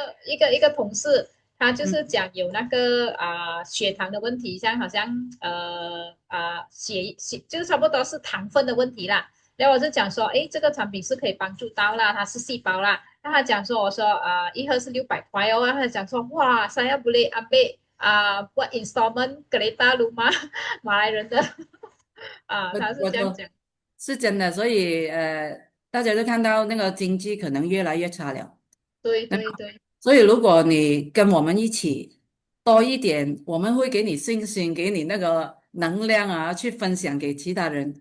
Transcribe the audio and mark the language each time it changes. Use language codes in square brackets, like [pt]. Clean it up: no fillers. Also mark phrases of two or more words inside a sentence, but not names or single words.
[zh] 有一个同事，他就是嗯讲有那个血糖的问题，像好像就是差不多是糖分的问题啦。然后我就讲说，哎，这个产品是可以帮助到啦，它是细胞啦。那他讲说，我说一盒是600块哦。他讲说，哇 ， [ms] saya boleh ambil buat installment kereta rumah [zh] 马来人的他是我都这样讲。是真的，所以大家都看到那个经济可能越来越差了。对对对，所以，如果你跟我们一起多一点，我们会给你信心，给你那个能量啊，去分享给其他人。